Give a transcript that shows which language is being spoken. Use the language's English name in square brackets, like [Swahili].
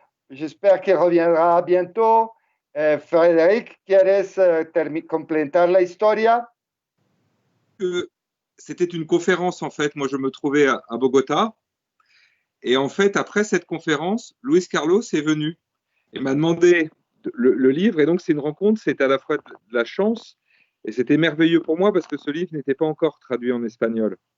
[French] J'espère qu'il reviendra bientôt. [Spanish] Frédéric, ¿quieres completar la historia? [French] C'était une conférence en fait. Moi, je me trouvais à Bogota. Et en fait, après cette conférence, Luis Carlos est venu et m'a demandé le livre. Et donc, c'est une rencontre, c'est à la fois de la chance et c'était merveilleux pour moi parce que ce livre n'était pas encore traduit en espagnol.